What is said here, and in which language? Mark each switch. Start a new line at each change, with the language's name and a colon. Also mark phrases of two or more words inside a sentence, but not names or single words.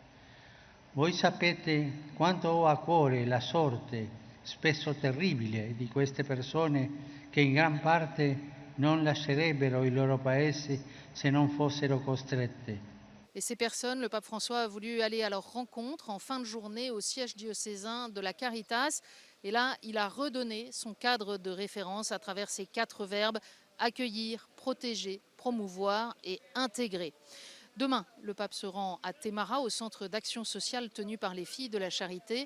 Italian: Voi sapete quanto ho a cuore la sorte, spesso terribile, di queste persone che in gran parte non lascerebbero il loro paese se non fossero costrette.
French: Et ces personnes, le pape François a voulu aller à leur rencontre en fin de journée au siège diocésain de la Caritas. Et là, il a redonné son cadre de référence à travers ces 4 verbes: accueillir, protéger, promouvoir et intégrer. Demain, le pape se rend à Témara, au centre d'action sociale tenu par les Filles de la Charité.